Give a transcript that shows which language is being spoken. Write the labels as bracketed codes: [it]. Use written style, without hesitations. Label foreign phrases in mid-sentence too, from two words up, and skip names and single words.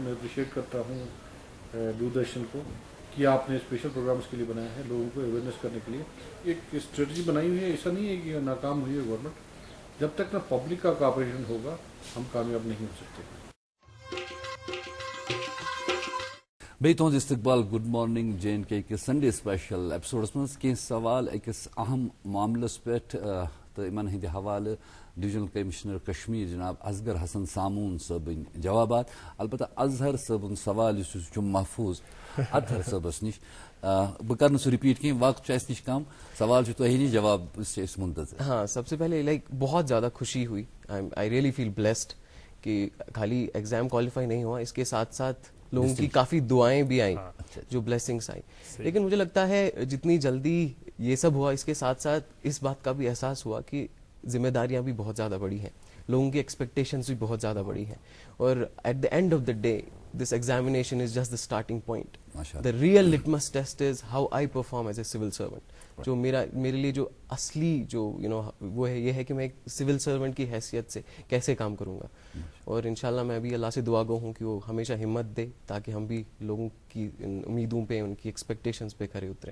[ur] میں اپریشیٹ کرتا ہوں دوردرشن کو کہ آپ نے [en] special programs [ur] کے لیے بنایا ہے، لوگوں کو اویئرنیس کرنے کے لیے ایک اسٹریٹجی بنائی ہوئی ہے. ایسا نہیں ہے کہ ناکام ہوئی ہے گورنمنٹ. جب تک نہ پبلک کا کوآپریشن ہوگا ہم کامیاب نہیں ہو سکتے. [ks] بی تہد استقبال [en] good morning J and K Sunday special episodes [ks] مز کی سوال اکس اہم معاملس پہ تو ان ہند حوالہ ڈویژنل کمشنر کشمیر جناب اصغر حسن سامون صبن جوابات. البتہ اظہر صبن سوال محفوظ اطہر صبس نش بہ کر سہ رپیٹ کہیں، وقت اس نش کم، سوال تہی نش، جواب منتظر. [ur] ہاں، سب سے پہلے بہت زیادہ خوشی ہوئی. [en] I really feel blessed [ur] کہ خالی ایگزام کوالیفائی نہیں ہوا، اس کے ساتھ ساتھ لوگوں کی کافی دعائیں بھی آئیں، جو بلیسنگس آئیں. لیکن مجھے لگتا ہے جتنی جلدی یہ سب ہوا، اس کے ساتھ ساتھ اس بات کا بھی احساس ہوا کہ ذمہ داریاں بھی بہت زیادہ بڑی ہیں، لوگوں کی ایکسپیکٹیشنز بھی بہت زیادہ بڑی ہیں. [en] اور at the end of the day this examination is just the starting point. The real litmus test is how I perform as a civil servant. [ur] جو میرے لیے جو اصلی جو وہ ہے، یہ ہے کہ میں ایک [en] civil servant [ur] کی حیثیت سے کیسے کام کروں گا. اور انشاءاللہ میں بھی اللہ سے دعا گو ہوں کہ وہ ہمیشہ ہمت دے تاکہ ہم بھی لوگوں کی امیدوں پہ، ان کی ایکسپیکٹیشنز پہ کھرے اتریں.